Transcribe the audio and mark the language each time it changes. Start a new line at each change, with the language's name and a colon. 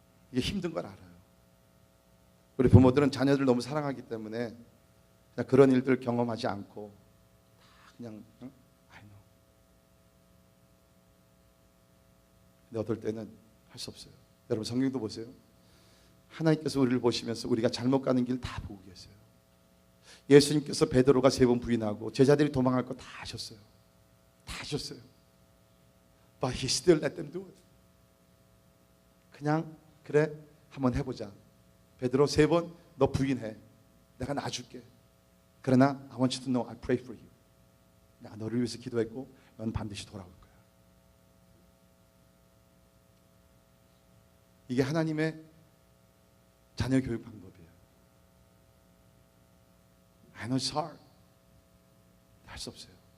Korean: 이게 힘든 걸 알아요. 우리 부모들은 자녀들 너무 사랑하기 때문에 그냥 그런 일들 경험하지 않고 그냥 근데 어떨 때는 할 수 없어요. 여러분 성경도 보세요. 하나님께서 우리를 보시면서 우리가 잘못 가는 길 다 보고 계세요. 예수님께서 베드로가 3번 부인하고 제자들이 도망갈 거 다 하셨어요. 다 하셨어요.
English: But he still let them do it.
Korean: 그냥 그래 한번 해보자. 베드로 3번 너 부인해. 내가 놔줄게. 그러나
English: I want you to know I pray for you.
Korean: 내가 너를 위해서 기도했고 넌 반드시 돌아올 거야. 이게 하나님의 자녀 교육 방법이에요.
English: I know it's hard.
Korean: 할 수 없어요.